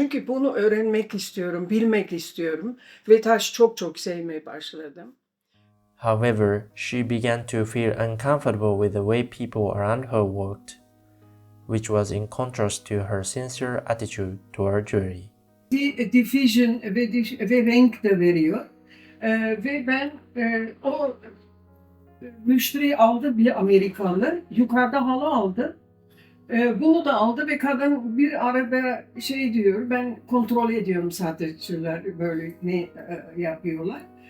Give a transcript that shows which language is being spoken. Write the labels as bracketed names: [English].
[Turkish] Çünkü bunu öğrenmek istiyorum, bilmek istiyorum. Ve taş çok sevmeye başladım. [English] However, she began to feel uncomfortable with the way people around her worked, which was in contrast to her sincere attitude toward jewelry. [Turkish] Diffusion ve renk de veriyor. Ve ben o müşteri aldı, bir Amerikalı. Yukarıda halı aldı. Bunu da aldı ve kadın bir arada diyor, ben kontrol ediyorum satıcılar böyle ne yapıyorlar.